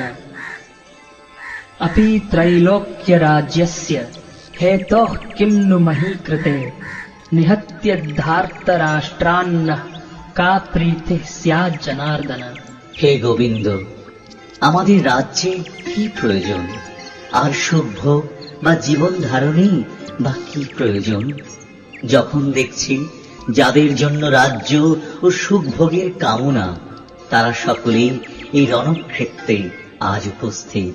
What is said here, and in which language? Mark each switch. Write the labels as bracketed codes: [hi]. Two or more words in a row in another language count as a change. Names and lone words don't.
[sa] अपि त्रैलोक्यराज्यस्य हेतोः किं नु मही कृते निहत्य धार्तराष्ट्रान्नः का प्रीतिः स्यात् जनार्दन। [bn] হে গোবিন্দ, আমাদের রাজ্যে কি প্রয়োজন, আর শুভ বা জীবন ধারণেই বা কি প্রয়োজন? যখন দেখছি যাদের জন্য রাজ্য ও সুখভোগের কামনা, তারা সকলেই এই রণক্ষেত্রে আজ উপস্থিত।